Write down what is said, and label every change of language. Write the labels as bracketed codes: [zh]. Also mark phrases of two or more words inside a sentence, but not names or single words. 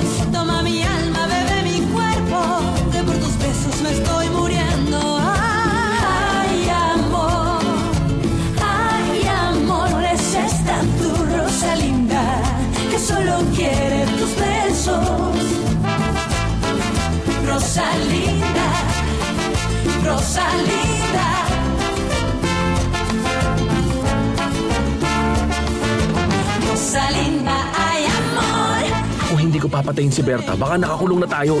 [es] Toma mi alma, bebe mi cuerpo, que por tus besos me estoy muriendo. Ay, amor, esa es tan tu Rosalinda, que solo quiere tus besos. Rosalinda, Rosalinda. Rosalinda, ay amor. [tl] Kung hindi ko papatayin si Berta, baka nakakulong na tayo.